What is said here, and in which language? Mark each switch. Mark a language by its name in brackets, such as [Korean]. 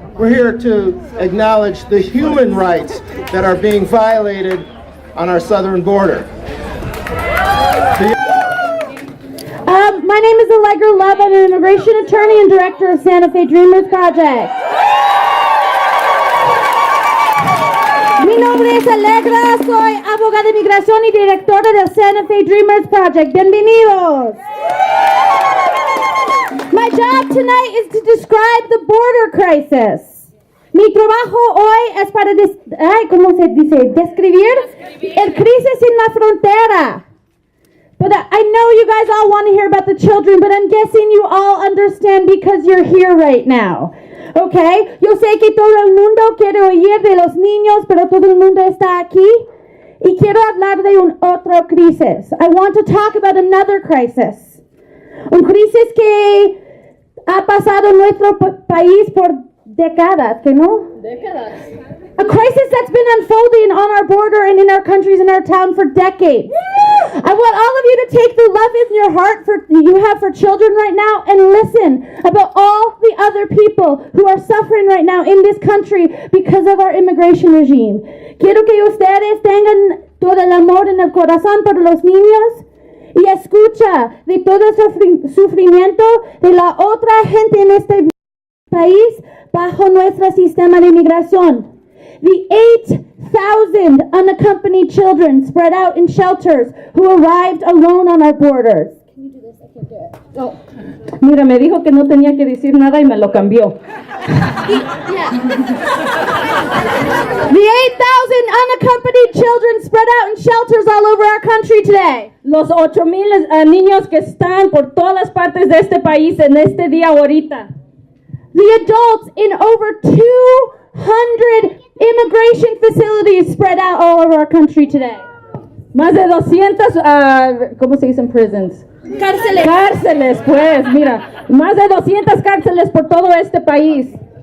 [English] We're here to acknowledge the human rights that are being violated on our southern border. My name is Allegra. I'm an immigration attorney and director of Santa Fe Dreamers Project. [Spanish] Mi nombre es Allegra, soy abogada de inmigración y directora del Santa Fe Dreamers Project. Bienvenidos. [English] My job tonight is to describe the border crisis. [Spanish] Mi trabajo hoy es para ¿cómo se dice? Describir el crisis en la frontera. [English] But I know you guys all want to hear about the children, but I'm guessing you all understand because you're here right now. Okay? [Spanish] Yo sé que todo el mundo quiere oír de los niños, pero todo el mundo está aquí. Y quiero hablar de otra crisis. [English] I want to talk about another crisis. [Spanish] Un crisis que ha pasado en nuestro país por décadas, ¿que no? Décadas. [English] A crisis that's been unfolding on our border and in our countries and our town for decades. I want all of you to take the love in your heart you have for children right now and listen about all the other people who are suffering right now in this country because of our immigration regime. [Spanish] Quiero que ustedes tengan todo el amor en el corazón por los niños y escucha de todo el sufrimiento de la otra gente en este país bajo nuestro sistema de inmigración. [English] The 8,000 unaccompanied children spread out in shelters who arrived alone on our borders. Can you do this? I can't do it. Oh. [Spanish] Mira, me dijo que no tenía que decir nada y me lo cambió. [English] The 8,000 unaccompanied children spread out in shelters all over our country today. [Spanish] Los 8,000 niños que están por todas las partes de este país en este día ahorita. [English] The adults in over 200 immigration facilities spread out all over our country today. [Spanish] Más de 200, ¿cómo se dicen prisons? Cárceles. Cárceles, pues, mira. Más de 200 cárceles por todo este país.